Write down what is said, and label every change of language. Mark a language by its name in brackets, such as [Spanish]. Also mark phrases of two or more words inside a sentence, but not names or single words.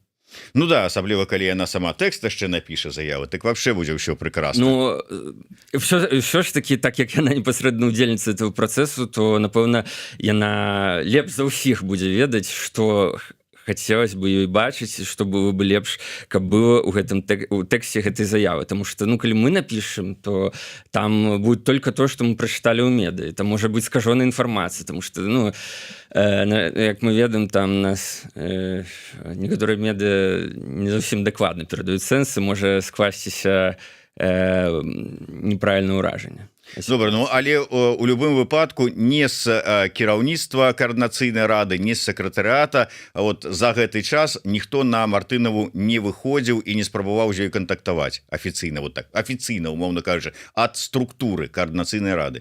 [Belarusian] Ну да, асабліва калі яна сама тэкст яшчэ напіша заяву, так вообще будзе ўсё прекрасно. Ну ўсё ж таки, так як яна непасрэдна удзельніца этого працэсу, то напэўна яна лепш за ўсіх будзе ведаць, што хацелось бы ёй бачыць, што было бы лепш, каб было ў гэтым у тэксце гэтай заявы, [Russian] потому что [Belarusian] ну калі мы напішам, то там [Russian] будет только то, что [Belarusian] мы прачыталі ў медыі, там можа быць скажоная інфармацыя, [Russian] потому что [Belarusian] ну як мы ведаем, там нас некаторыя медыа не зусім дакладна перадаюць сэнсы, можа скласціся неправільнае ўражанне. Добра, ну але у любым выпадку не з кіраўніцтва Координацыйнай рады, не з сакратарыята, вот за гэты час ніхто на Мартынову не выходзіў і не спрабаваў з ёй кантактаваць афіцыйна, вот так афіцыйна, умоўна кажучы, ад структуры Координацыйнай рады.